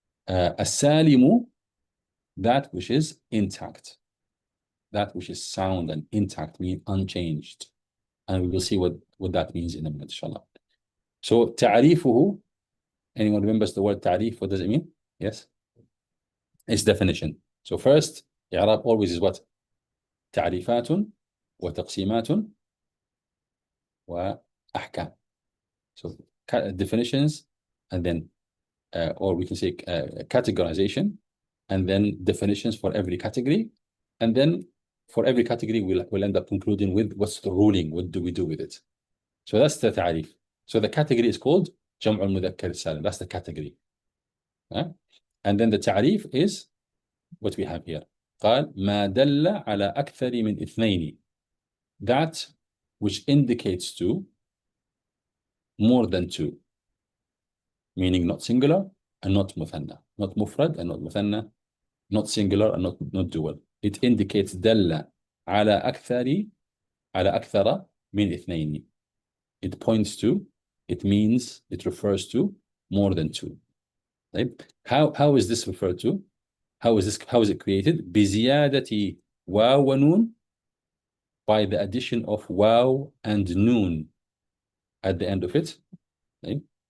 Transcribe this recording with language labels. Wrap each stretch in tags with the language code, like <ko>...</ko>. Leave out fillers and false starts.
<en>السالم, that which is intact, that which is sound and intact, means unchanged. And we will see what that means in a minute, inshallah. So تعريفه, anyone remembers the word تعريف? What does it mean? Yes? Its definition. So first, i'rab always is what?</en> <ar>تعريفات وتقسيمات وأحكام.</ar> <en>So definitions, and then or we can say categorization, and then definitions for every category, and then for every category we'll end up concluding with what's the ruling, what do we do with it. So that's the ta'rif. So the category is called جمع المذكر السالم. That's the category. And then the ta'rif is what we have here.</en> <ar>قال ما دل على أكثر من اثنين,</ar> <en>that which indicates to more than two, meaning not singular and not muthanna, not mufrad and not muthanna, not singular and not dual. It indicates</en> <ar>دل على أكثر من اثنين.</ar> <en>It points to, it means, it refers to more than two. Right? How is this referred to? How is it created?</en> <ar>بزيادة واو ونون,</ar> <en>by the addition of waw and noon at the end of it. Right?</en>